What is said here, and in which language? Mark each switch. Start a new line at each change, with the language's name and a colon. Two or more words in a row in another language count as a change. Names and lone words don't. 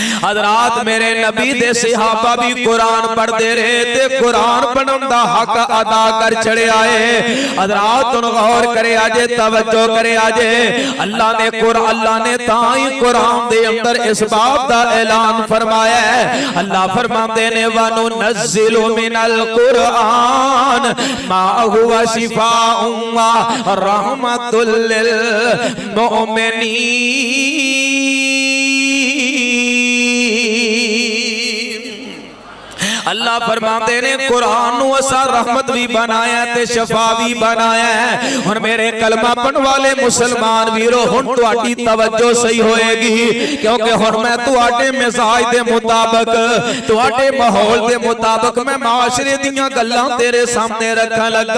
Punjabi: حضرات میرے نبی دے صحابہ بھی قرآن پڑھتے رہے تے قرآن پڑھن دا حق ادا کر چڑھے آئے. حضرات تم غور کرے آجے، توجہ کرے آجے. اللہ نے تائی قرآن دے اندر اس بات دا اعلان فرمایا ہے. اللہ فرماتے نے
Arabic: وننزل من القرآن ما هو شفاء ورحمة للمؤمنين.
Punjabi: اللہ فرماتے نے قرآن نوں اساں رحمت بھی بنایا تے شفا بھی بنایا ہے. ہن میرے کلمہ پڑھن والے مسلمان ویرو ہن تہاڈی توجہ صحیح ہووے گی، کیونکہ ہن میں تہاڈے مزاج دے مطابق، تہاڈے ماحول دے مطابق میں معاشرے دیاں گلاں تیرے سامنے رکھن لگا.